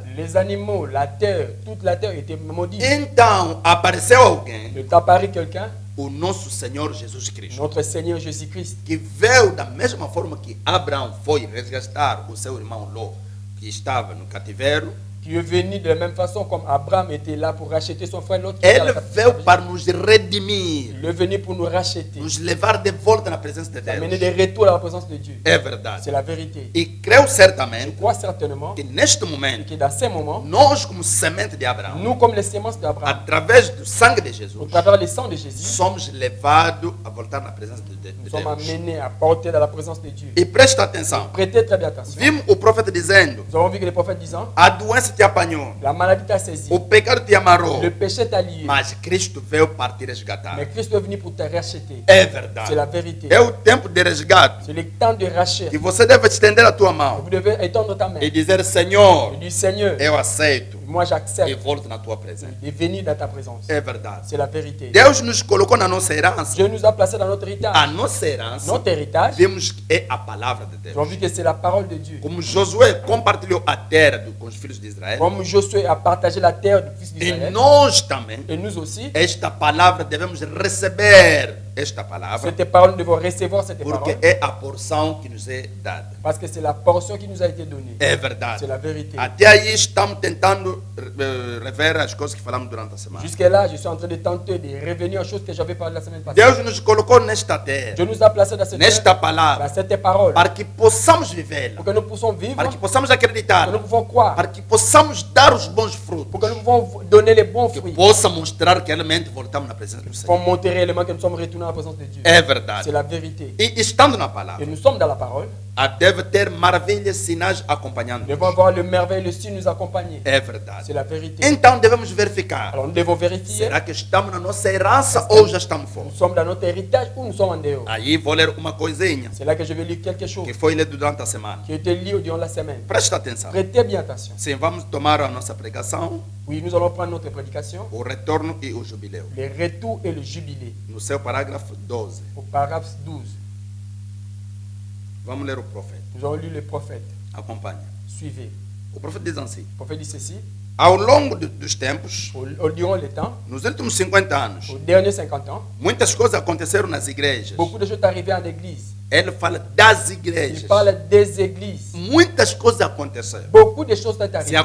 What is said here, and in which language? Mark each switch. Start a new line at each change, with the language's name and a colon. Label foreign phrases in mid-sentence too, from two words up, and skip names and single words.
French: Les animaux, la terre, toute la terre était maudite.
Portuguese: Então apareceu alguém,
French: Il est apparu quelqu'un,
Portuguese: o nosso Senhor Jesus Cristo,
French: notre Seigneur Jésus-Christ,
Portuguese: que veio da mesma forma que Abraão foi resgatar o seu irmão Ló, que estava no cativeiro.
French: qui est venu de la même façon comme Abraham était là pour racheter son frère, l'autre qui était à
Portuguese: Ele
French: la
Portuguese: veio
French: captivité.
Portuguese: para nos redimir,
French: Il est venu pour nous racheter,
Portuguese: nos levar de volta na presença de
French: amener
Portuguese: Deus.
French: des retours à la présence de Dieu.
Portuguese: É verdade.
French: C'est la vérité.
Portuguese: E creio
French: Je
Portuguese: certamente
French: crois certainement
Portuguese: que neste momento,
French: que dans ces moments,
Portuguese: nós como semente de Abraão,
French: nous comme les semences d'Abraham,
Portuguese: através do sangue de
French: au
Portuguese: Jesus,
French: travers le sang de Jésus,
Portuguese: somos levados a voltar na presença de
French: nous sommes
Portuguese: Deus.
French: amenés à porter dans la présence de Dieu.
Portuguese: E presta atenção.
French: Prêtez très bien attention.
Portuguese: Vimos o profeta dizendo:
French: Nous avons vu que les prophètes disant,
Portuguese: a doença te apanhou,
French: la maladie t'a saisi,
Portuguese: o pecado te amarrou,
French: le péché t'a lié,
Portuguese: mas Cristo veio para te resgatar.
French: mais Christ est venu pour te racheter.
Portuguese: É
French: C'est
Portuguese: verdade.
French: la vérité.
Portuguese: É o tempo de resgate.
French: C'est le temps de rachat.
Portuguese: Que você deve estender a tua mão
French: Vous devez étendre ta main
Portuguese: e dizer: Senhor,
French: et dire Seigneur,
Portuguese: eu aceito
French: moi
Portuguese: e
French: j'accepte
Portuguese: volto na tua presença.
French: de venir dans ta présence.
Portuguese: É verdade.
French: C'est la vérité.
Portuguese: Deus nos colocou na nossa herança.
French: Dieu nous a placés dans notre
Portuguese: A
French: héritage.
Portuguese: nossa herança,
French: Notre héritage,
Portuguese: vimos que é a palavra de
French: nous avons
Portuguese: Deus.
French: vu que c'est la parole de Dieu.
Portuguese: Como Josué compartilhou a terra com os filhos de Israel,
French: Comme Josué a partagé la terre du fils
Portuguese: e
French: d'Israël,
Portuguese: nós também,
French: et nous aussi,
Portuguese: esta palavra devemos receber esta palavra,
French: cette parole, nous devons recevoir cette
Portuguese: porque
French: parole
Portuguese: é a porção que nos é dada.
French: parce que c'est la portion qui nous a été donnée.
Portuguese: É verdade.
French: C'est la vérité.
Portuguese: Até aí estamos tentando rever as coisas que falamos durante a semana.
French: Jusque-là, je suis en train de tenter de revenir aux choses que j'avais parlé la semaine passée.
Portuguese: Deus nos colocou nesta terra,
French: Dieu nous a placés dans cette
Portuguese: nesta
French: terre, dans
Portuguese: palavra,
French: cette parole,
Portuguese: para que possamos vivê-la,
French: pour que nous puissions vivre,
Portuguese: para que possamos
French: pour que
Portuguese: acreditar,
French: nous pouvons croire,
Portuguese: para que possamos dar os bons frutos,
French: pour que nous pouvons donner les bons
Portuguese: que
French: fruits,
Portuguese: possa mostrar que realmente voltamos na presença do
French: pour
Portuguese: Senhor.
French: montrer réellement que nous sommes retournés à la présence de Dieu.
Portuguese: É
French: C'est
Portuguese: verdade.
French: la vérité.
Portuguese: E estando na
French: Et
Portuguese: palavra,
French: nous sommes dans la parole.
Portuguese: deve ter maravilhas, sinais
French: Nous
Portuguese: acompanhando.
French: devons voir le merveille, le signe nous accompagner.
Portuguese: É
French: C'est
Portuguese: verdade.
French: la vérité.
Portuguese: Então devemos verificar.
French: Alors nous devons vérifier.
Portuguese: Será que estamos na nossa herança ou já estamos fora?
French: Nous sommes dans notre héritage ou nous sommes en dehors.
Portuguese: Aí vou ler uma coisinha
French: C'est là que je vais lire quelque chose
Portuguese: que foi lido durante a semana.
French: qui a été lu durant la semaine.
Portuguese: Presta atenção.
French: Prêtez bien attention.
Portuguese: Sim, vamos tomar a nossa pregação,
French: Oui, nous allons prendre notre prédication,
Portuguese: o retorno e o jubileu.
French: le retour et le jubilé,
Portuguese: No seu parágrafo 12.
French: au paragraphe 12.
Portuguese: Vamos ler o profeta.
French: Nous allons lire le prophète.
Portuguese: Acompanha.
French: Suivez.
Portuguese: O profeta diz assim:
French: Le prophète dit ceci,
Portuguese: ao longo dos tempos,
French: durant le temps,
Portuguese: nos últimos 50 anos,
French: aux derniers 50 ans,
Portuguese: muitas coisas aconteceram nas igrejas.
French: beaucoup de choses sont arrivées en église.
Portuguese: Ele fala das
French: Il
Portuguese: igrejas.
French: parle des églises.
Portuguese: Muitas coisas aconteceram.
French: Beaucoup de choses sont
Portuguese: Se
French: arrivées.